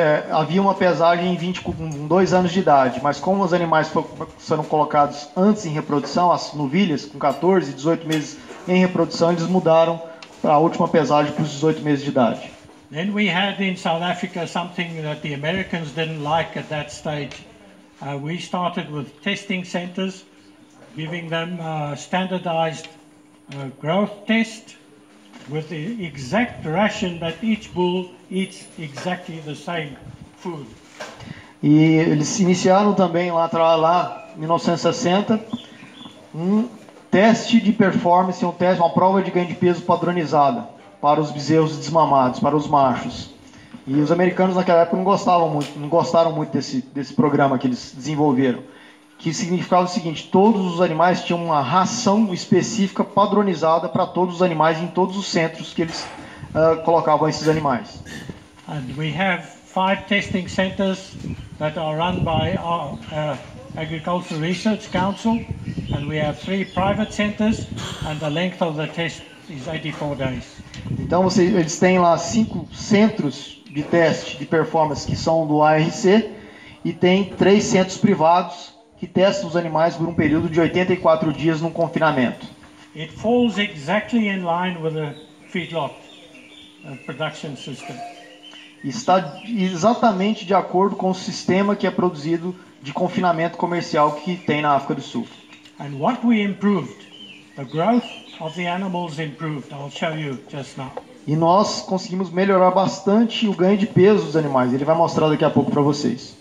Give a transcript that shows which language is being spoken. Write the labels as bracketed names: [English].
[Portuguese] Havia uma pesagem com 2 anos de idade, mas como os animais foram colocados antes em reprodução, as novilhas com 14 e 18 meses em reprodução, eles mudaram para a última pesagem para os 18 meses de idade. [English] Then we had in South Africa something that the Americans didn't like at that stage. We started with testing centers, giving them standardized growth test with the exact ration that each bull eats exactly the same food. [Portuguese] E eles iniciaram também lá em 1960 um teste de performance, uma prova de ganho de peso padronizada para os bezerros desmamados, para os machos. E os americanos naquela época não gostaram muito desse programa que eles desenvolveram, que significava o seguinte: todos os animais tinham uma ração específica padronizada para todos os animais em todos os centros que eles colocavam esses animais. [English] And we have 5 testing centers that are run by our Agricultural Research Council, and we have 3 private centers, and the length of the test is 84 days. [Portuguese] Então eles têm lá 5 centros de teste de performance que são do ARC e tem 3 centros privados que testam os animais por um período de 84 dias no confinamento. [English] It falls exactly in line with the feedlot production system. [Portuguese] Está exatamente de acordo com o sistema que é produzido de confinamento comercial que tem na África do Sul. [English] And what we improved, the growth of the animals improved. I'll show you just now. [Portuguese] E nós conseguimos melhorar bastante o ganho de peso dos animais. Ele vai mostrar daqui a pouco para vocês.